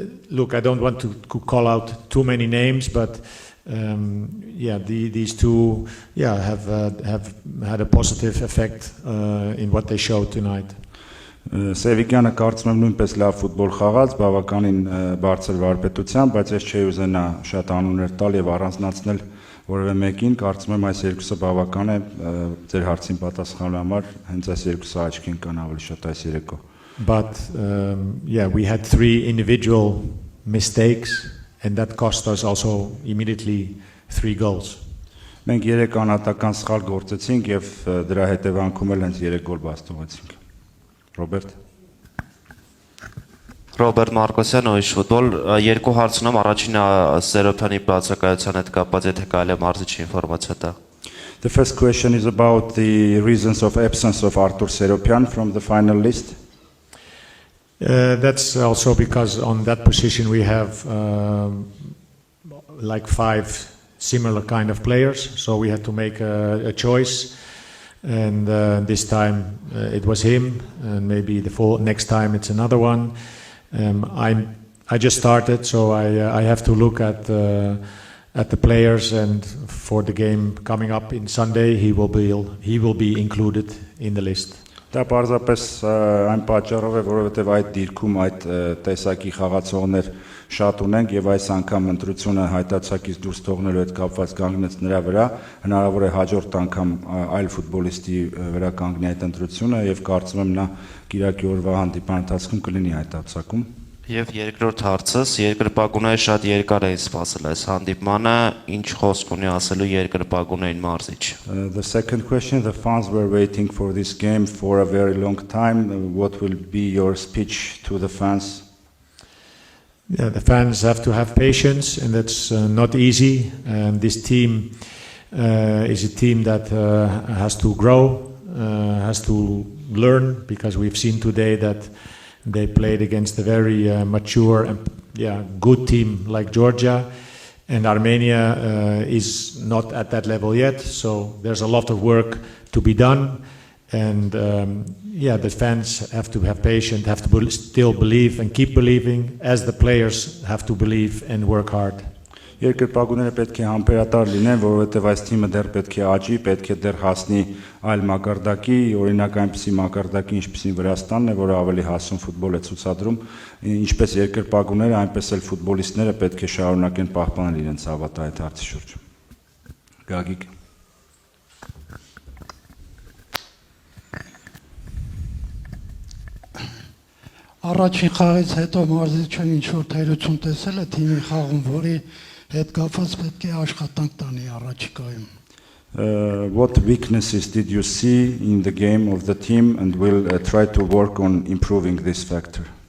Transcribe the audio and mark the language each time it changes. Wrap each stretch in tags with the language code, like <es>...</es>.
<en>Look, I don't want to call out too many names, but these two have had a positive effect in what they showed tonight.</en> <hy>Սևիկյանը կարծում եմ նույնպես լավ ֆուտբոլ խաղաց, բավականին բարձր վարպետությամբ, բայց ես չէի ուզենա շատ անուններ տալ եւ առանձնացնել որևէ մեկին, կարծում եմ այս երկուսը բավական է ձեր հարցին պատասխանելու համար, հենց այս երկուսը աչքին կան ավելի շատ այս երեկո։</hy> <en>But we had 3 individual mistakes, and that cost us also immediately 3 goals.</en> <hy>Մենք 3 անհատական սխալ գործեցինք եւ դրա հետևանքում էլ հենց 3 գոլ բաստողեցինք։ Ռոբերտ Մարկոսյան, Oish Football, երկու հարց ունեմ, առաջինը Սերոփյանի բացակայության հետ կապված, եթե կարելի է մարզիչի ինֆորմացիա տա։</hy> <en>The first question is about the reasons of absence of Artur Seropian from the final list. That's also because on that position we have like 5 similar kind of players, so we had to make a choice, and this time it was him, and maybe the next time it's another one. I just started, so I have to look at the players, and for the game coming up in Sunday he will be included in the list.</en> <hy>Դա պարզապես այն պատճառով է, որովհետև այդ դիրքում այդ տեսակի խաղացողներ շատ ունենք եւ այս անգամ ընտրությունը հայտարարակից դուրս թողնելու հետ կապված կանգնեց նրա վրա, հնարավոր է հաջորդ անգամ այլ ֆուտբոլիստի վրա կանգնի այդ ընտրությունը եւ կարծում եմ նա Կիրակի օրվա հանդիպան ընթացքում կլինի հայտարարակում։ Եվ երկրորդ հարցս, երկրպագուները շատ երկար էին սպասել այս հանդիպմանը, ինչ խոսք ունի ասելու երկրպագուներին մարզիչ։</hy> <en>The second question, the fans were waiting for this game for a very long time. What will be your speech to the fans? Yeah, the fans have to have patience, and that's not easy. And this team is a team that has to grow, has to learn, because we've seen today that they played against a very mature and good team like Georgia, and Armenia is not at that level yet. So there's a lot of work to be done, and the fans have to have patience, have to still believe and keep believing, as the players have to believe and work hard.</en> <hy>Երկրպագուները պետք է համբերատար լինեն, որովհետև այս թիմը դեռ պետք է աճի, պետք է դեռ հասնի այլ մակարդակի, օրինակ այնպիսի մակարդակի, ինչպիսին Վրաստանն է, որը ավելի հասուն ֆուտբոլ է ցուցադրում, ինչպես երկրպագուները, այնպես էլ ֆուտբոլիստները պետք է շարունակեն պահպանել իրենց հավատը այդ հարցի շուրջ։ Գագիկ Առաջին խաղից հետո մարզիչը ինչ որ թերություն տեսել է թիմի խաղում, որի հետ կապված պետք է աշխատանք տանի առաջիկայում։</hy> <en>What weaknesses did you see in the game of the team, and will try to work on improving this factor?</en>